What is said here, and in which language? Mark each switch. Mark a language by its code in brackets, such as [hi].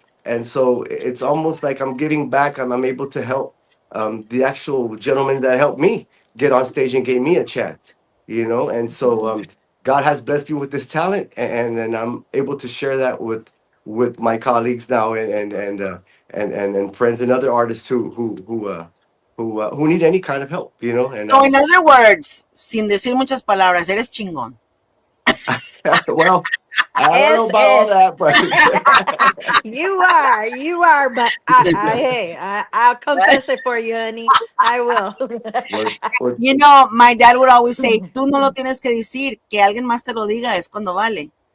[en] And so it's almost like I'm giving back. I'm able to help the actual gentleman that helped me get on stage and gave me a chance, and so God has blessed me with this talent, and I'm able to share that with my colleagues now, and friends and other artists who need any kind of help, and [es] So, in other words, sin decir muchas palabras, eres chingón. [en] well, I don't know S about all that, but You are, but I'll confess it for you, honey. I will. we're [es] My dad would always say, tú no lo tienes que decir, que alguien más te lo diga es cuando vale.